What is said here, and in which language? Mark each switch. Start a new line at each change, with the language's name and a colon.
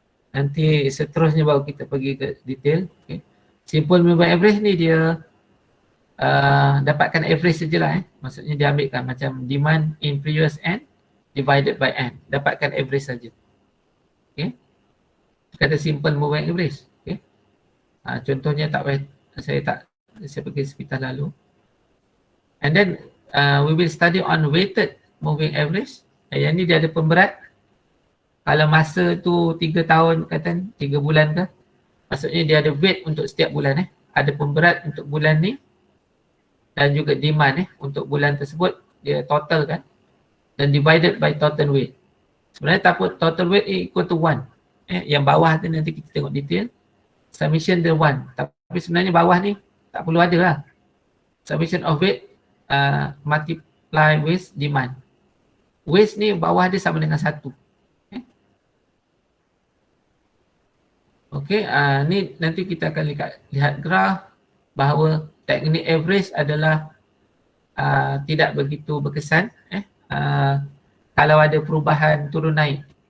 Malay: Nanti seterusnya baru kita pergi ke detail. Okay. Simple moving average ni dia dapatkan average sajalah. Maksudnya dia ambilkan macam
English: demand in previous N divided by N.
Malay: Dapatkan average saja. Okay. kata simple moving average. Okay. Contohnya saya pergi sekitar lalu.
English: And then we will study on weighted moving average.
Malay: Yang ni dia ada pemberat. Kalau masa tu 3 tahun kata 3 bulan ke, maksudnya dia ada weight untuk setiap bulan Ada pemberat untuk bulan ni dan juga demand untuk bulan tersebut, dia total kan, dan
English: divided by total weight.
Malay: Sebenarnya
English: total weight equal to 1.
Malay: Yang bawah tu nanti kita tengok detail. Summation dia 1. Tapi sebenarnya bawah ni tak perlu ada lah.
English: Summation of weight multiply with demand.
Malay: Waste ni bawah dia sama dengan 1. Okey, ni nanti kita akan lihat graf bahawa teknik average adalah tidak begitu berkesan kalau ada perubahan turun naik.